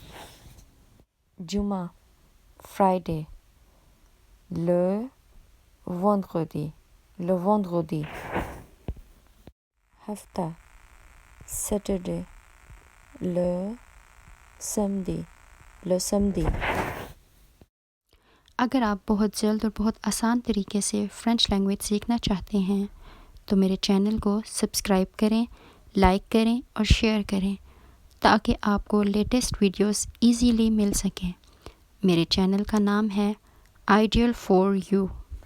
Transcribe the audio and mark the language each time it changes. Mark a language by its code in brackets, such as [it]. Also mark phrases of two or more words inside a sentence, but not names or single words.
[fr] जुमा, Friday. Le vendredi. Le vendredi. हफ्ता, Saturday. Le samedi. Le samedi. [hi] अगर आप बहुत जल्द और बहुत आसान तरीके से [en] French language [hi] सीखना चाहते हैं तो मेरे चैनल को सब्सक्राइब करें, लाइक करें और शेयर करें ताकि आपको [en] latest videos easily [hi] मिल सकें। मेरे चैनल का नाम है आइडियल फॉर यू।